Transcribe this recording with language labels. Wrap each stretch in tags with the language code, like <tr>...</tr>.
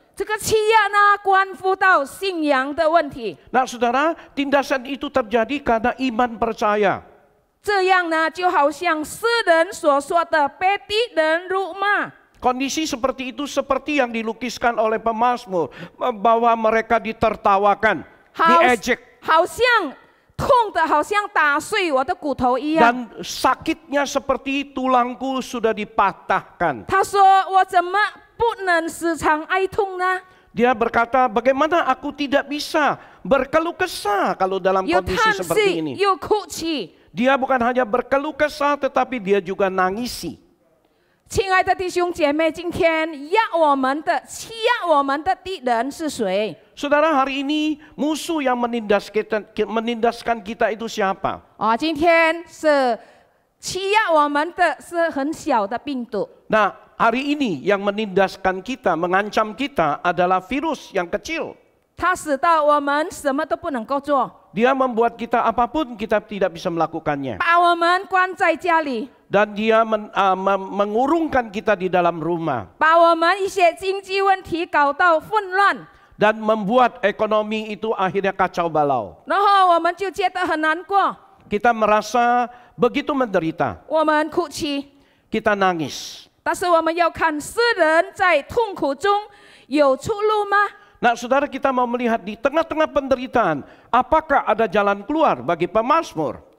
<zh>这个欺压呢，关乎到信仰的问题。</zh> <id>Nah saudara, tindasan itu terjadi karena iman percaya.</id> <zh>这样呢，就好像诗人所说的，被敌人辱骂。</zh> <id>Kondisi seperti itu seperti yang dilukiskan oleh pemazmur, bahwa mereka ditertawakan, diejek.</id> <zh>好像痛的，好像打碎我的骨头一样。</zh> <id>Dan sakitnya seperti tulangku sudah dipatahkan.</id> <zh>他说：“我怎么不能时常哀痛呢？</zh> <id>Dia berkata, bagaimana aku tidak bisa berkeluh kesah kalau dalam</id> <zh>有</zh> <id>kondisi</id> <zh>叹</zh> <id>seperti</id> <zh>息，</zh> <id>ini.</id> <zh>有哭泣。</zh> <id>Dia bukan hanya berkeluh kesah, tetapi dia juga nangisi.</id> <zh>亲爱的弟兄姐妹，今天欺压我们的敌人是谁？</zh> <id>Saudara, hari ini musuh yang menindaskan kita itu siapa?</id> <zh>今天是欺压我们的是很小的病毒。</zh> <id>Nah, hari ini yang menindaskan kita, mengancam kita adalah virus yang kecil.</id> <zh>它使到我们什么都不能够做，</zh> <id>Dia membuat kita apapun kita tidak bisa melakukannya.</id> <zh>把我们关在家里，</zh> <id>Dan dia mengurungkan kita di dalam rumah.</id> <zh>把我们一些经济问题搞到混乱，</zh> <id>Dan membuat ekonomi itu akhirnya kacau balau.</id> <zh>然后我们就觉得很难过，</zh> <id>Kita merasa begitu menderita.</id> <zh>我们哭泣。</zh> <id>Kita nangis.</id> <zh>但是我们要看世人在痛苦中有出路吗？</zh> <id>Nah, saudara, kita mau melihat di tengah-tengah penderitaan, apakah ada jalan keluar bagi pemazmur?</id>